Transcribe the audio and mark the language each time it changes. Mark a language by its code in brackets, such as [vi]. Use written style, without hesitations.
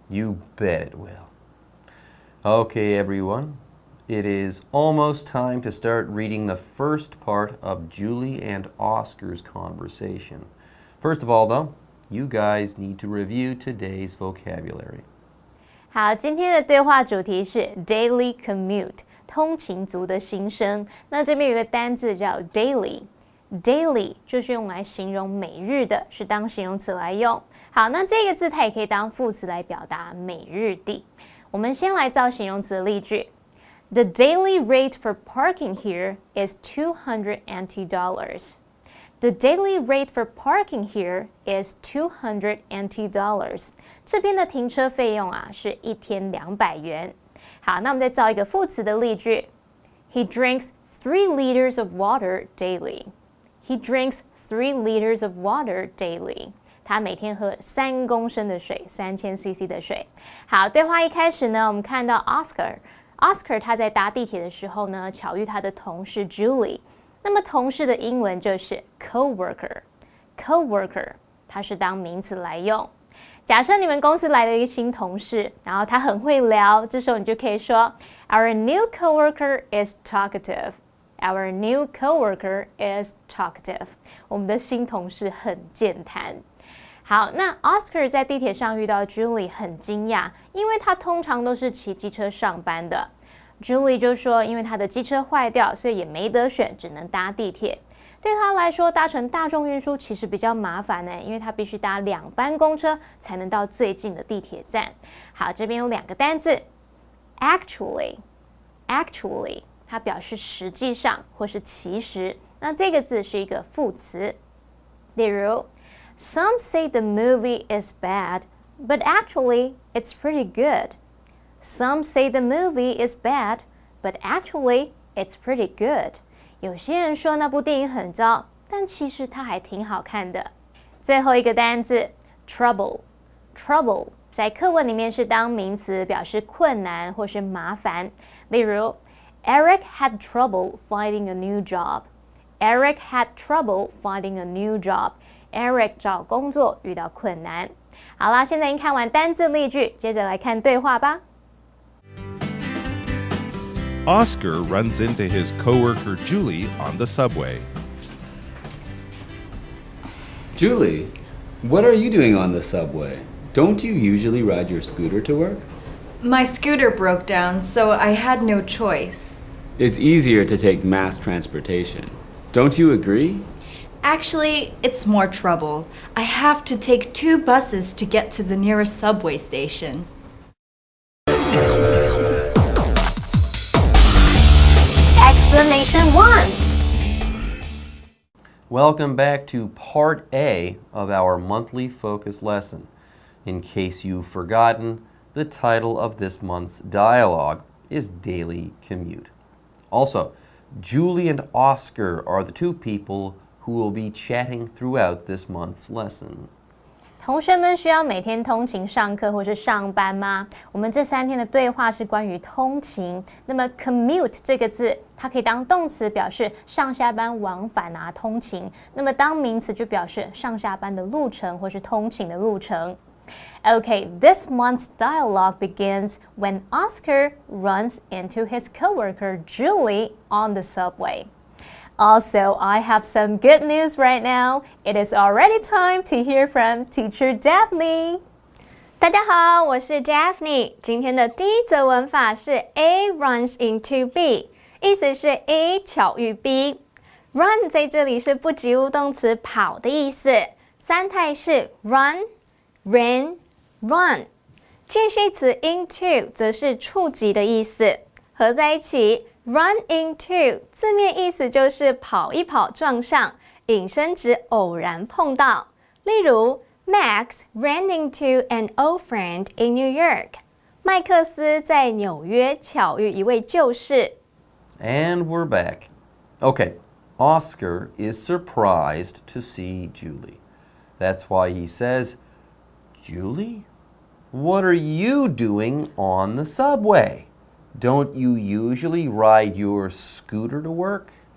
[en] You bet it will. Okay, everyone. It is almost time to start reading the first part of Julie and Oscar's conversation. First of all, though, you guys need to review today's vocabulary. [zh] 好，今天的对话主题是 Daily Commute， 通勤族的心声。那这边有个单字叫 daily。Daily 就是用来形容每日的，是当形容词来用。好，那这个字它也可以当副词来表达每日的。我们先来造形容词的例句。 [en] The daily rate for parking here is $200 NT. The daily rate for parking here is $200 NT. [zh] 这边的停车费用啊是1天200元。好，那我们再造一个副词的例句。 [en] He drinks 3 liters of water daily. He drinks 3 liters of water daily. [zh] 他每天喝3公升的水，3000 CC 的水。好，对话一开始呢，我们看到 Oscar 他在搭地铁的时候呢，巧遇他的同事 Julie。那么同事的英文就是 coworker， 它是当名词来用。假设你们公司来了一个新同事，然后他很会聊，这时候你就可以说 [en] Our new coworker is talkative. Our new coworker is talkative. [zh] 我们的新同事很健谈。好，那 Oscar 在地铁上遇到 Julie 很惊讶，因为他通常都是骑机车上班的。 Julie 就说，因为他的机车坏掉，所以也没得选，只能搭地铁。对他来说，搭乘大众运输其实比较麻烦呢，因为他必须搭2班公车才能到最近的地铁站。好，这边有2个单字 ，actually， 它表示实际上或是其实。那这个字是一个副词，例如 [en] Some say the movie is bad, but actually it's pretty good. Some say the movie is bad, but actually it's pretty good. [zh] 有些人说那部电影很糟，但其实它还挺好看的。最后一个单字 trouble， 在课文里面是当名词，表示困难或是麻烦。 [en] 例如 Eric had trouble finding a new job. Eric had trouble finding a new job. [zh] Eric 找工作遇到困难。好啦，现在已经看完单字例句，接着来看对话吧。 [en] Oscar runs into his coworker Julie on the subway. Julie, what are you doing on the subway? Don't you usually ride your scooter to work? My scooter broke down, so I had no choice. It's easier to take mass transportation. Don't you agree? Actually, it's more trouble. I have to take 2 buses to get to the nearest subway station. Explanation 1. Welcome back to Part A of our monthly focus lesson. In case you've forgotten, the title of this month's dialogue is Daily Commute. Also, Julie and Oscar are the two people who will be chatting throughout this month's lesson. [zh] 同学们需要每天通勤上课或是上班吗？我们这3天的对话是关于通勤。那么 commute 这个字，它可以当动词表示上下班往返啊，通勤。那么当名词就表示上下班的路程或是通勤的路程。 [en] Okay, this month's dialogue begins when Oscar runs into his coworker Julie on the subway. Also, I have some good news right now. It is already time to hear from Teacher Daphne. [zh] 大家好，我是 Daphne。今天的第一则文法是 A runs into B， 意思是 A 巧遇 B。Run 在这里是不及物动词跑的意思，三态是 run、ran、run。介系词 into 则是触及的意思，合在一起。 Run into 字面意思就是跑一跑撞上，引申指偶然碰到。 [en] 例如 Max ran into an old friend in New York. [zh] 麦克斯在纽约巧遇一位旧识。 [en] And we're back. Okay, Oscar is surprised to see Julie. That's why he says, Julie, what are you doing on the subway? Don't you usually ride your scooter to work?